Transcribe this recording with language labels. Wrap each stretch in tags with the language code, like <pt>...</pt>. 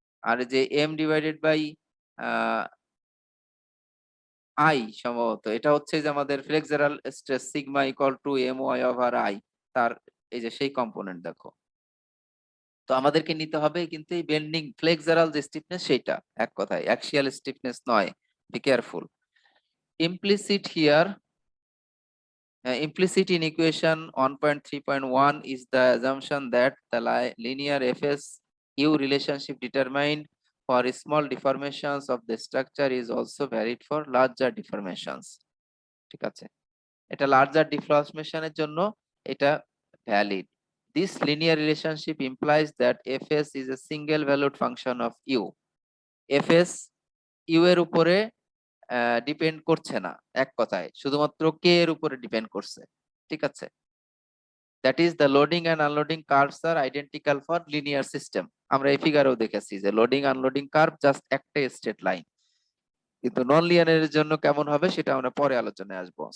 <bn>আর যে M divided by I, সম্ভবত এটা হচ্ছে যে আমাদের flexural stress sigma equal to M Y over I, তার এই যে সেই কম্পোনেন্ট দেখো। তো আমাদেরকে নিতে হবে কিন্তু এই বেন্ডিং ফ্লেক্সারাল যে স্টিফনেস, সেটা এক কথায় অ্যাক্সিয়াল স্টিফনেস নয়।</bn> <en>Be careful. Implicit here, implicit in equation 1.3.1 is the assumption that the linear Fs-U relationship determined for small deformations of the structure is also valid for larger deformations.</en> <bn>ঠিক আছে, এটা larger ডিফরমেশনের জন্য এটা valid.</bn> <en>This linear relationship implies that Fs is a single valued function of U.</en> <bn>Fs U এর উপরে depend করছে না, এক কথায় শুধুমাত্র কে এর উপরে ডিপেন্ড করছে। ঠিক আছে,</bn> <en>That is the loading and unloading curves are identical for linear system.</en> <bn>আমরা এই ফিগারেও দেখেছি যে লোডিং আনলোডিং কার্ভ জাস্ট একটা স্ট্রেট লাইন, কিন্তু নন লিনিয়ারের জন্য কেমন হবে সেটা আমরা পরে আলোচনায় আসবো।</bn>